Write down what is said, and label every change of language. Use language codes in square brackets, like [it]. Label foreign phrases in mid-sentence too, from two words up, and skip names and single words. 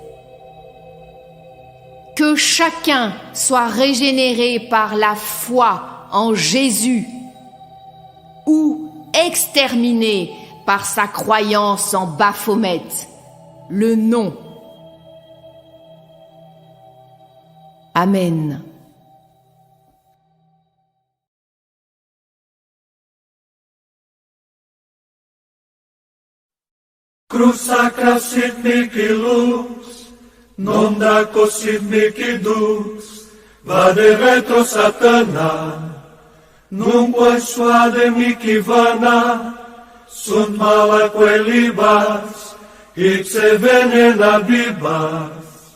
[fr] Que chacun soit régénéré par la foi en Jésus ou exterminé par sa croyance en Baphomet, le nom. Amen. [la] Cruz sacra sit mihi lux, non daco sit mihi dux, vade retro Satana, nunque suade mihi vana, sunt malaque libas, ipse venena bibas.